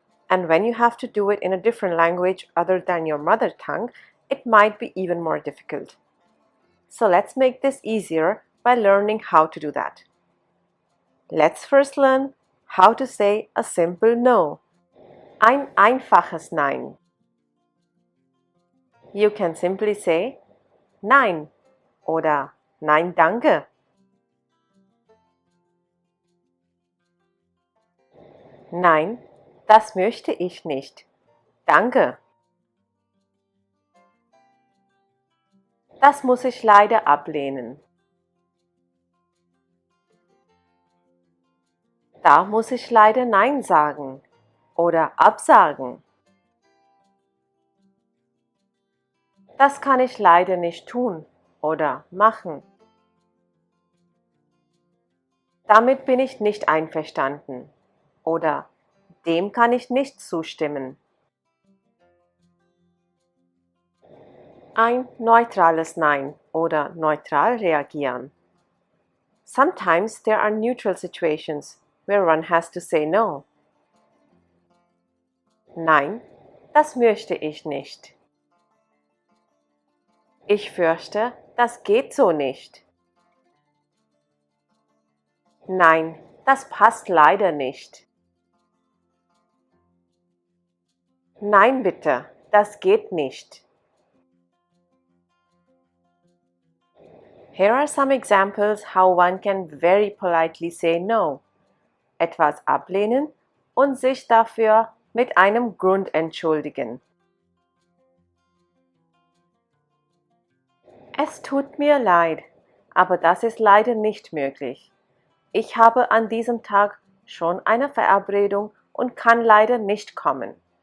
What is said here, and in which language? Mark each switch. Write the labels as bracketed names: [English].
[English] And when you have to do it in a different language other than your mother tongue, it might be even more difficult. So let's make this easier by learning how to do that. Let's first learn how to say a simple no. [German] Ein einfaches Nein. [English] You can simply say [German] Nein oder Nein, danke. Nein, das möchte ich nicht. Danke. Das muss ich leider ablehnen. Da muss ich leider Nein sagen oder absagen. Das kann ich leider nicht tun oder machen. Damit bin ich nicht einverstanden oder dem kann ich nicht zustimmen. Ein neutrales Nein oder neutral reagieren. [English] Sometimes there are neutral situations where one has to say no. [German] Nein, das möchte ich nicht. Ich fürchte, das geht so nicht. Nein, das passt leider nicht. Nein bitte, das geht nicht. [English] Here are some examples how one can very politely say no. [German] Etwas ablehnen und sich dafür mit einem Grund entschuldigen. Es tut mir leid, aber das ist leider nicht möglich. Ich habe an diesem Tag schon eine Verabredung und kann leider nicht kommen.